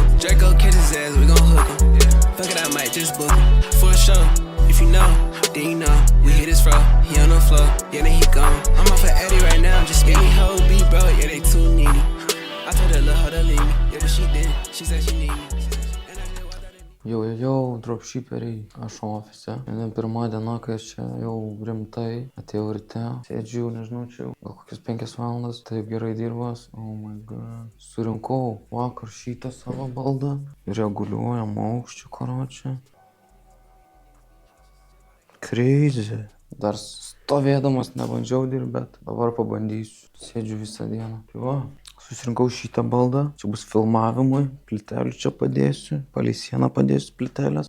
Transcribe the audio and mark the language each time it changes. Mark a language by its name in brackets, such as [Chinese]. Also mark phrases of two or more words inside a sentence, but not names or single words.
[English] Draco catch his ass, we gon' hook him. Fuck it, I might just book him. For sure, if you know, then you know. We hit his fro, he on the floor, yeah, then he gone. I'm off of Eddie right now, just any hoe be bro, yeah, they too needy. I told her, love her to leave me, yeah, but she didn't. She said she need me. [Lithuanian] Jau, dropshipperiai, aš ofise. Šiandien pirma diena, kai aš čia jau rimtai atėjau ryte. Sėdžiu, nežinau, čia jau gal kokias 5 valandas, taip gerai dirbas. [English] Oh my god. [Lithuanian] Surinkau vakar šitą savo baldą. Reguliuojam aukščių, karočią. Crazy. Dar stovėdamas nebandžiau dirbti, bet dabar pabandysiu. Sėdžiu visą dieną. Tai va. Susirinkau šitą baldą, čia bus filmavimui, plytelių čia padėsiu, palei sieną padėsiu plytelės.